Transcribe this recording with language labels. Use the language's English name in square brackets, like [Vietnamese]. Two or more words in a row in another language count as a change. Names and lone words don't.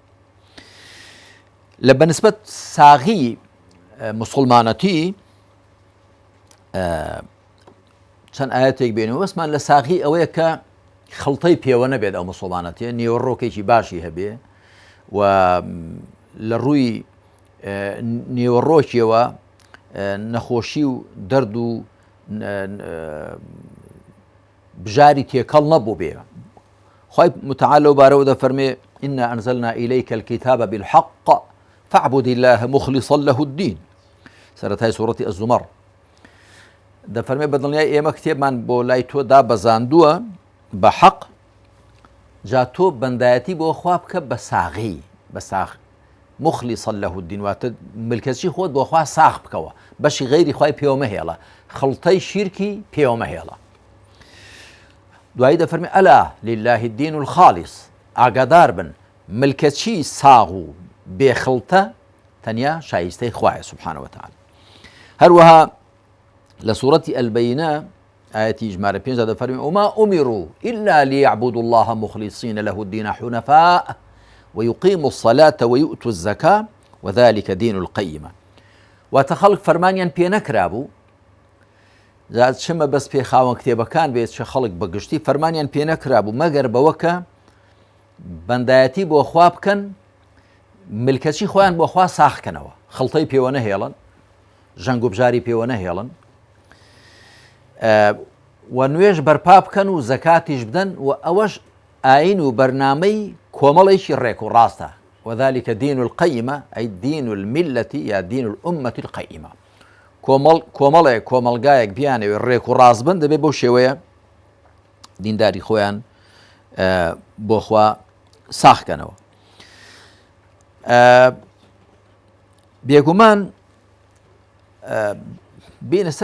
[Central Kurdish] لە بەنسبەت ساغی موسڵمانەتی چەند ئاەتێک بێنەوە بەسمان لە ساغی ئەوەیە کە خەڵتەی پێوە نەبێت ئەو موسڵمانەتیە نێوەڕۆکێکی باشی هەبێ و لە ڕووی نێوەڕۆکیەوە نەخۆشی و دەرد و بژاری تێکەڵ نەبوو بێ خوای متعال لەو بارەوە دەفەرمێ [Arabic] إنا أنزلنا إليك الكتاب بالحق فاعبد الله مخلصا له الدين [Central Kurdish] سەرەتای سوورەتی الزمر دەفەرمێ بەدڵنیای ئێمە کتێبمان بۆ لای تۆ دابەزاندووە بە حەق جا تۆ بەندایەتی بۆ خوا بکە بە ساغی بە ساغ [Arabic] مخلصا له الدين [Central Kurdish] واتە ملکەچی خۆت بۆ خوا ساغ بکەوە بەشی غەیری خوای پێوە مەهێڵە خەڵتەی شیرکی پێوە مەهێڵە دوایی دەفەرمێ [Arabic] ئەلا لله الدين الخالص [Central Kurdish] ئاگادار بن ملکەچی ساغ و بێخەڵتە تەنیا شایستەی خوایە [Arabic] سوبحانەوە تەعالا [Central Kurdish] هەروەها لە سوورەتی ئەلبەینە ئاەتی ژمارە 5 دەفەرمێ [Arabic] وما أمروا إلا ليعبدوا الله مخلصين له الدين حنفاء ويقيموا الصلاة ويؤتوا الزكاة وذلك دين القيمة [Central Kurdish] واتە خەڵک فەرمانیان پێ نەکرابوو زاد چمە بەس پێ خاوەن کتێبەکان بێت چە خەڵک بەگشتی فەرمانیان پێ نەکرابوو مەگەر بەوە کە بەندایەتی بۆ خوا بکەن ملکەچی خۆیان بۆ خوا ساخکەنەوە خەڵتەی پێوە نەهێڵن ژەنگ و بژاری پێوە نەهێڵن و نوێژ بەرپا بکەن و زەکاتیش بدەن و ئەوەش ئاین و بەرنامەی کۆمەڵێکی ڕێک و ڕاستە [Arabic] وذلك دين القيمة أي دين الملة يا دين الأمة القيمة [Central Kurdish] کۆمەڵگایەک بیانەوێ ڕێک و ڕاستبن دەبێت بەو شێوەیە دینداری خۆیان بۆ خوا ساخکەنەوە بێگومان بینە سەر